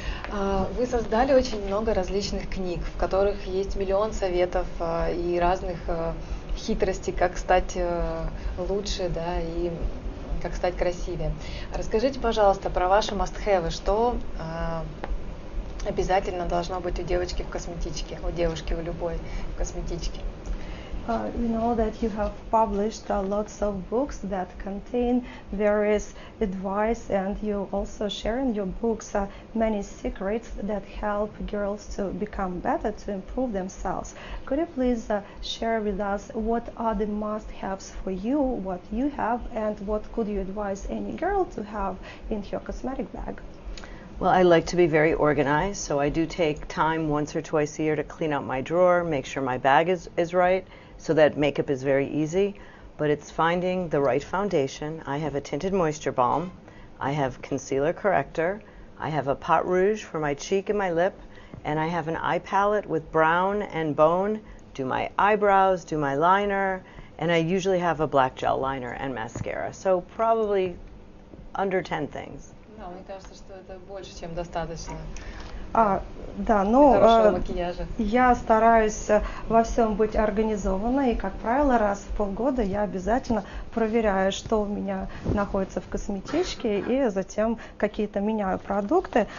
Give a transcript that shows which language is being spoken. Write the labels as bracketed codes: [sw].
[ru] Вы создали очень много различных книг, в которых есть миллион советов и разных хитростей, как стать лучше, да, и как стать красивее. Расскажите, пожалуйста, про ваши must-have, что обязательно должно быть у девочки в косметичке, у девушки у любой в косметичке. [en] We know that you have published lots of books that contain various advice, and you also share in your books many secrets that help girls to become better, to improve themselves. Could you please share with us what are the must-haves for you, what you have, and what could you advise any girl to have in her cosmetic bag? Well, I like to be very organized, so I do take time once or twice a year to clean out my drawer, make sure my bag is right, so that makeup is very easy. But it's finding the right foundation. I have a tinted moisture balm, I have concealer corrector, I have a pot rouge for my cheek and my lip, and I have an eye palette with brown and bone, do my eyebrows, do my liner, and I usually have a black gel liner and mascara. So probably under 10 things. [ru] Да, мне кажется, что это больше, чем достаточно. Да, но хорошего макияжа. Я стараюсь во всем быть организованной, и, как правило, раз в полгода я обязательно проверяю, что у меня находится в косметичке, и затем какие-то меняю продукты.